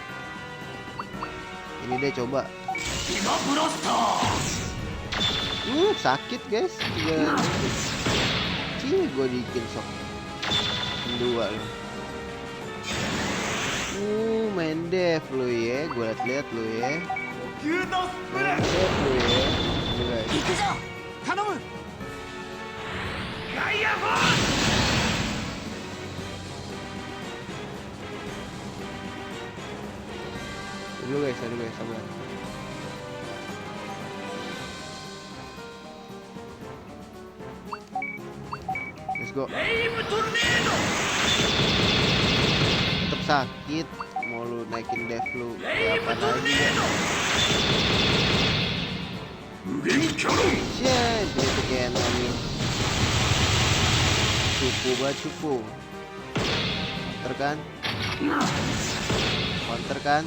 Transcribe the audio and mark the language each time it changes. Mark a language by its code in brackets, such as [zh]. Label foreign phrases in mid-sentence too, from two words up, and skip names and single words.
[id] Ini deh coba. Sakit guys. Cih, gue dikin sok. Dua lu. Main dev lu ya. Gue liat lu ya. Main dev lu ya. Ini guys. [ja] 行くぞ。頼む。ガイアフォース。 [id] Dulu guys, sabar. [en] Let's go. [id] Tetap sakit. Mau lu naikin dev lu kayak apa lagi ya? Shit, itu kayak nami. Cupu. Counter kan?